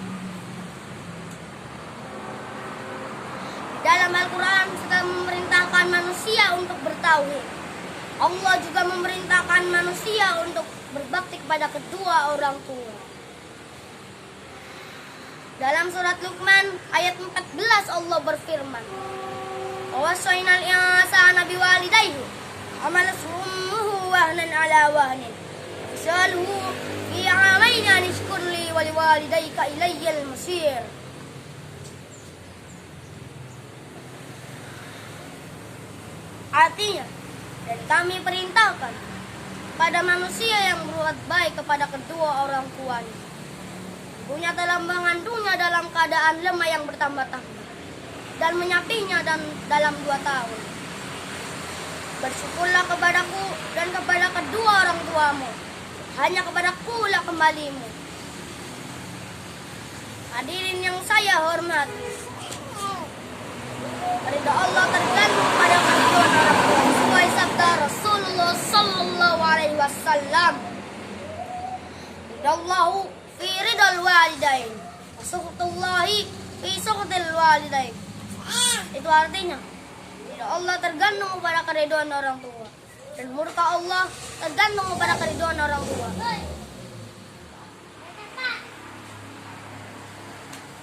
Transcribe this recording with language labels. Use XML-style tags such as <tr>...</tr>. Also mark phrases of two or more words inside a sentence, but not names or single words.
<id>Dalam Al-Quran sudah memerintahkan manusia untuk bertauhid. Allah juga memerintahkan manusia untuk berbakti kepada kedua orang tua. Dalam surat Luqman ayat 14 Allah berfirman,</id> <ar>"ووصينا الإنسان بوالديه حملته أمه وهنا على وهن. وفصاله في عامين أن اشكر لي ولوالديك إلي المصير."</ar> <id>Artinya, dan kami perintahkan pada manusia yang berbuat baik kepada kedua orang tuanya. Ibunya telah mengandungnya dalam keadaan lemah yang bertambah-tambah dan menyapinya dalam 2 tahun. Bersyukurlah kepadaku dan kepada kedua orang tuamu. Hanya kepadaku lah kembalimu. Hadirin yang saya hormati, ridha Allah tergantung pada keridhaan orang tua. Sesuai sabda Rasulullah</id> <ar>صلى الله عليه وسلم, رضا الله في رضا الوالدين، سخط الله في سخط الوالدين.</ar> <id>Itu artinya ridha Allah tergantung pada keridhaan orang tua, dan murka Allah tergantung pada keridhaan orang tua.</id>